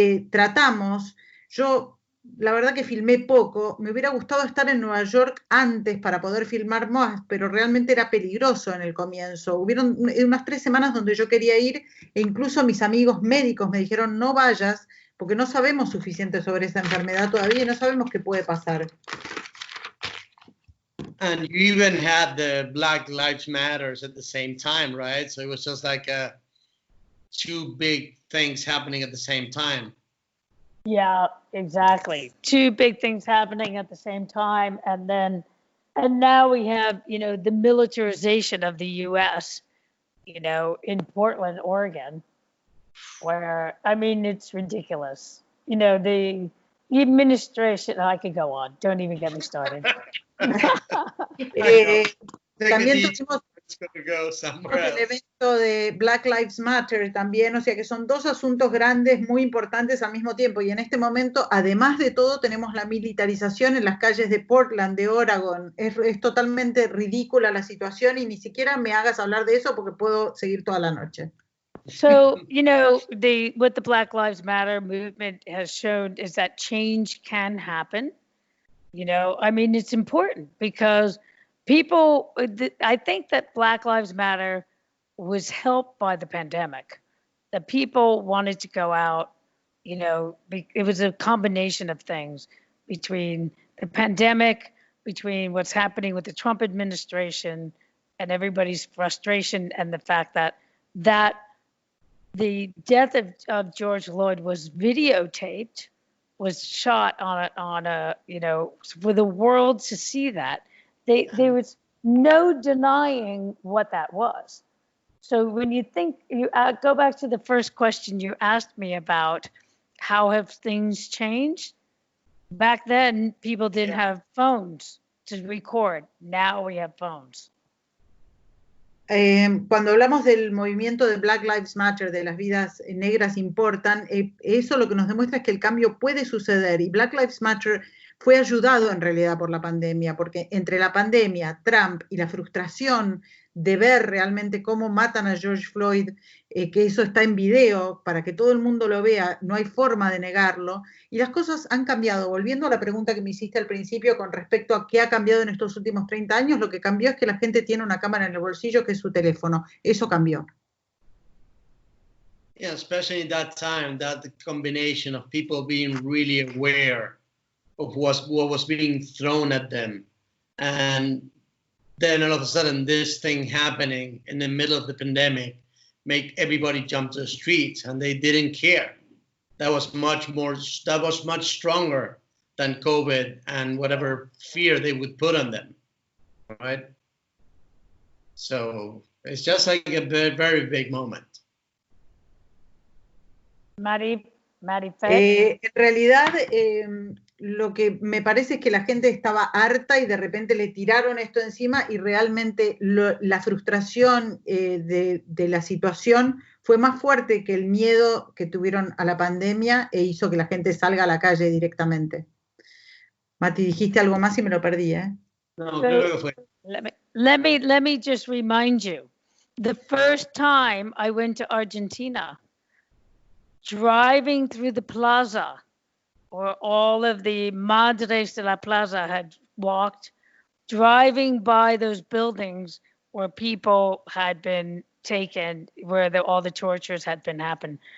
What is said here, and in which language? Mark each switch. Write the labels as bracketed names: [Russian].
[Spanish] Tratamos, yo la verdad que filmé poco, me hubiera gustado estar en Nueva York antes para poder filmar más, pero realmente era peligroso en el comienzo. Hubieron unas 3 semanas donde yo quería ir e incluso mis amigos médicos me dijeron no vayas porque no sabemos suficiente sobre esa enfermedad todavía y no sabemos qué puede pasar. [English] And you even had the Black Lives Matters at the same time, right? So it was just like two big things happening at the same time. Yeah, exactly. Two big things happening at the same time. And now we have, the militarization of the U.S., in Portland, Oregon, where, it's ridiculous. The administration, I could go on. Don't even get me started. [Spanish] También tuvimos el evento de Black Lives Matter también, o sea que son dos asuntos grandes muy importantes al mismo tiempo y en este momento, además de todo, tenemos la militarización en las calles de Portland, de Oregon. Es totalmente ridícula la situación y ni siquiera me hagas hablar de eso porque puedo seguir toda la noche. [English] So, what the Black Lives Matter movement has shown is that change can happen. It's important because people, I think that Black Lives Matter was helped by the pandemic. The people wanted to go out, it was a combination of things between the pandemic, between what's happening with the Trump administration and everybody's frustration and the fact that the death of George Floyd was videotaped, was shot on a for the world to see that. There was no denying what that was. So when you think, you go back to the first question you asked me about, how have things changed? Back then, people didn't have phones to record. Now we have phones. [Spanish] Cuando hablamos del movimiento de Black Lives Matter, de las vidas negras importan, eso lo que nos demuestra es que el cambio puede suceder y Black Lives Matter fue ayudado en realidad por la pandemia, porque entre la pandemia, Trump y la frustración de ver realmente cómo matan a George Floyd, que eso está en video para que todo el mundo lo vea, no hay forma de negarlo, y las cosas han cambiado. Volviendo a la pregunta que me hiciste al principio con respecto a qué ha cambiado en estos últimos 30 años, lo que cambió es que la gente tiene una cámara en el bolsillo que es su teléfono. Eso cambió. [English] Yeah, especially in that time, that combination of people being really aware of what was being thrown at them. And then all of a sudden this thing happening in the middle of the pandemic make everybody jump to the streets and they didn't care. That was much stronger than COVID and whatever fear they would put on them, right? So it's just like a very, very big moment. Mari [Spanish] En realidad, lo que me parece es que la gente estaba harta y de repente le tiraron esto encima y realmente la frustración de la situación fue más fuerte que el miedo que tuvieron a la pandemia e hizo que la gente salga a la calle directamente. Mati, dijiste algo más y me lo perdí, ¿eh? No, creo que fue. [English] Let me just remind you. The first time I went to Argentina, driving through the plaza, where all of the Madres de la Plaza had walked, driving by those buildings where people had been taken, where all the tortures had been happened.